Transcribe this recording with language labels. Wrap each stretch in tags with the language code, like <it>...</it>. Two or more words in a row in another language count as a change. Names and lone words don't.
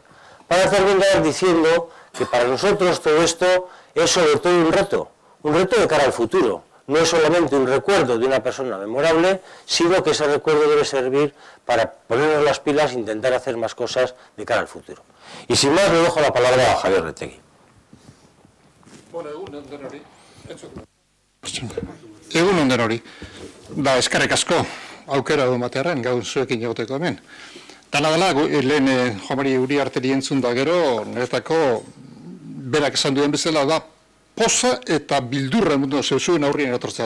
<es>Para terminar diciendo que para nosotros todo esto es sobre todo un reto de cara al futuro. No es solamente un recuerdo de una persona memorable, sino que ese recuerdo debe servir para ponernos las pilas e intentar hacer más cosas de cara al futuro. Y sin más, le dejo la palabra a Javier Retegui.</es> <eu>Bueno, egun on denori. Eskerrik asko aukera du matearen gaur zuekin egoteko hemen. Dala, lehen Juan Mari Uriarteri entzun da gero, niretako berak esan duen bezala da, poza eta bildurra mundu zuen aurrien etortzea.</eu>